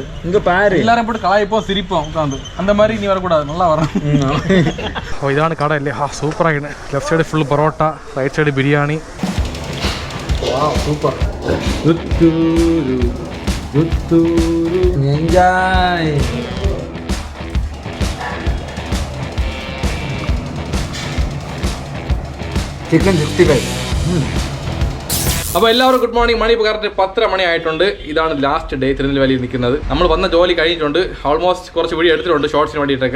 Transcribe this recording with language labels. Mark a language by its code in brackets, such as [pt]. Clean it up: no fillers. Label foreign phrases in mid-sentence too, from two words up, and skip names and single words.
[ta] இங்க பாரு, எல்லாரும் போட்டு கலாய்ப்போம் சிரிப்போம் உட்காந்து. அந்த மாதிரி நீ வரக்கூடாது, நல்லா வரும். இதான கடை இல்லையா? சூப்பராக. [en] left side full [ta] பரோட்டா, [en] right side [ta] பிரியாணி. சூப்பர். என்ஜாய். [ml] ചിക്കൻ 65. അപ്പോൾ എല്ലാവർക്കും [en] good morning. [ml] മണി ഇപ്പോൾ കറക്റ്റ് 10:30 മണി ആയിട്ടുണ്ട്. ഇതാണ് [en] last day [ml] തിരുനെൽവേലിയിൽ നിൽക്കുന്നത്. നമ്മൾ വന്ന ജോലി കഴിഞ്ഞിട്ടുണ്ട്. ഓൾമോസ്റ്റ് കുറച്ച് വീഡിയോ എടുത്തിട്ടുണ്ട് ഷോർട്സിന് വേണ്ടിയിട്ടൊക്കെ.